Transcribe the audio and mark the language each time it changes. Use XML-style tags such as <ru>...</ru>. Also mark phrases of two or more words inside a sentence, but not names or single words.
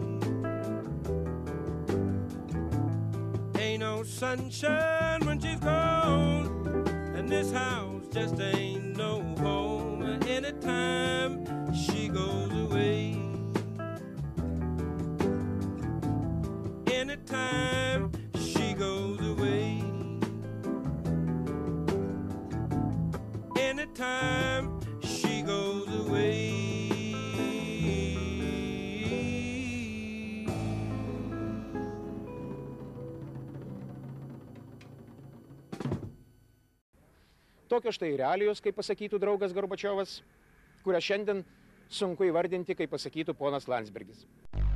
<en>Ain't no sunshine when she's gone, and this house just ain't no home anytime she goes away. Anytime she goes away. Anytime she goes away.</en> <lt>Tokios štai realijos, kaip pasakytų draugas Gorbačiovas, kurią šiandien sunku įvardinti, kaip pasakytų ponas Landsbergis.</lt>